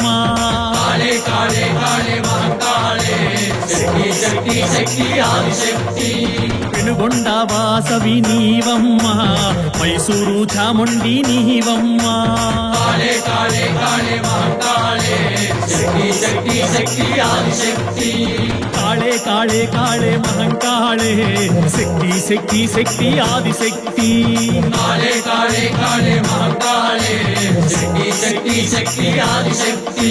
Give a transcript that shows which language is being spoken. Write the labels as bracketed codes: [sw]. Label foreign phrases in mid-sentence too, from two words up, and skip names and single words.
[sa] काले काले काले महाकाले शक्ति शक्ति शक्ति आदिशक्ति [te] పెనుగొండ వాసవి నీవమ్మ మైసూరు చాముండి నీవమ్మ [sa] काले काले काले महाकाले शक्ति शक्ति शक्ति आदिशक्ति काले काले काले महंकाले शक्ति शक्ति शक्ति आदिशक्ति काले काले काले महाकाले शक्ति शक्ति शक्ति आदिशक्ति